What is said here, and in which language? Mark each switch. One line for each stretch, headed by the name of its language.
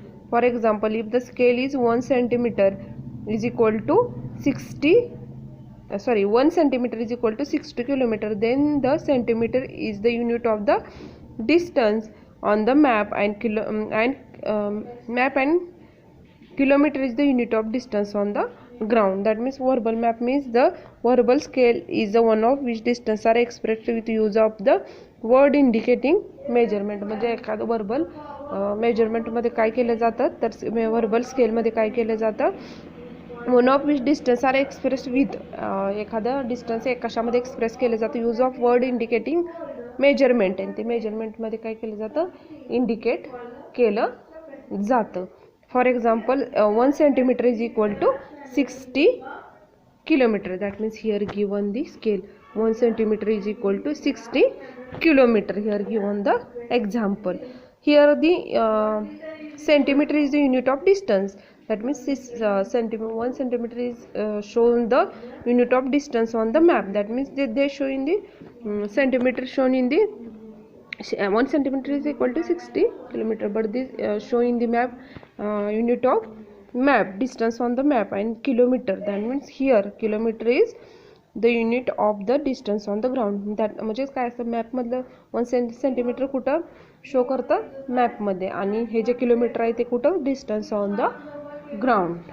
English: For example, if the scale is 1 centimeter is equal to 1 centimeter is equal to 60 kilometer, then the centimeter is the unit of the distance on the map, and kilometer is the unit of distance on the ground. That means verbal map means the verbal scale is the one of which distance are expressed with use of the word indicating measurement.
Marathi: म्हणजे एखादं verbal measurement मध्ये काय केलं जातं, तर verbal scale मध्ये काय केलं जातं,
English: one of which distance are express with
Marathi: एखादं डिस्टन्स कशामध्ये एक्सप्रेस केलं जातं
English: use of word indicating measurement,
Marathi: आणि ते मेजरमेंटमध्ये काय केलं जातं, इंडिकेट केलं जातं.
English: For example 1 centimeter is equal to 60 kilometer. That means here given the scale 1 centimeter is equal to 60 kilometer. Here given the example. Here the centimeter is the unit of distance. That means 1 centimeter is shown the unit of distance on the map. That means they show in the centimeter shown in the 1 centimeter is equal to 60 kilometer, but this show in the map unit of map distance on the map, and kilometer, that means here kilometer is the unit of the distance on the ground.
Marathi: that म्हणजे काय असतं, map मधलं 1 centimeter कुठं show करतं, map मध्ये, आणि हे जे किलोमीटर आहे ते कुठं,
English: Distance on the ground.